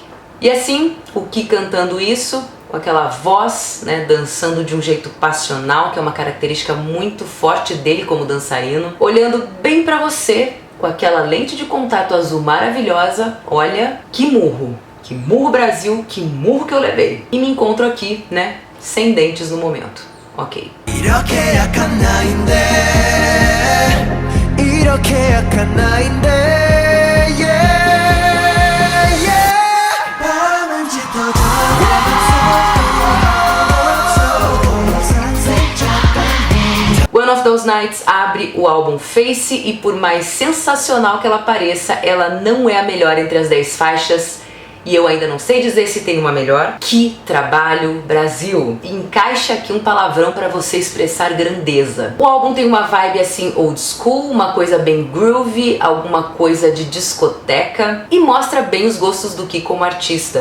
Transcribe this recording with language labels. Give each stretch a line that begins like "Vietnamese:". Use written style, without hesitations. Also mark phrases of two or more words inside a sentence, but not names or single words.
Portuguese: E assim, o Ki cantando isso, com aquela voz, né, dançando de um jeito passional, que é uma característica muito forte dele como dançarino, olhando bem pra você, com aquela lente de contato azul maravilhosa. Olha, que murro Brasil, que murro que eu levei. E me encontro aqui, né, sem dentes no momento. Ok.
Korean: 이렇게 약한 나인데 이렇게 약한 나인데
English: yeah, yeah.
Korean: 밤은 짙어져 내 맘속도 더 이상 스쳐간대.
Portuguese: One of Those Nights abre o álbum Face, e por mais sensacional que ela pareça, ela não é a melhor entre as 10 faixas. E eu ainda não sei dizer se tem uma melhor. Que trabalho, Brasil! E encaixa aqui um palavrão para você expressar grandeza. O álbum tem uma vibe assim
English: old school,
Portuguese: uma coisa bem groovy, alguma coisa de discoteca, e mostra bem os gostos do Ki como artista.